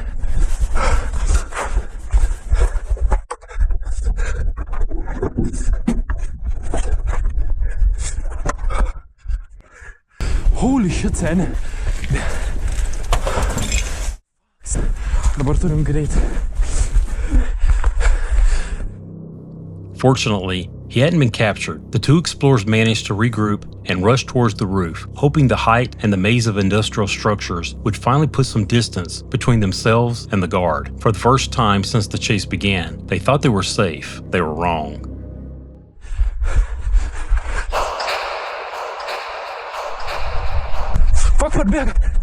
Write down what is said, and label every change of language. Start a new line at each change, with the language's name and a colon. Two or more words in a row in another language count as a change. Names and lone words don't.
English: Holy shit,
Lithuanian: seni. Dabar turim greit.
English: Fortunately, he hadn't been captured. The two explorers managed to regroup and rush towards the roof, hoping the height and the maze of industrial structures would finally put some distance between themselves and the guard. For the first time since the chase began, they thought they were safe. They were wrong. Fuck,
Lithuanian: bėga.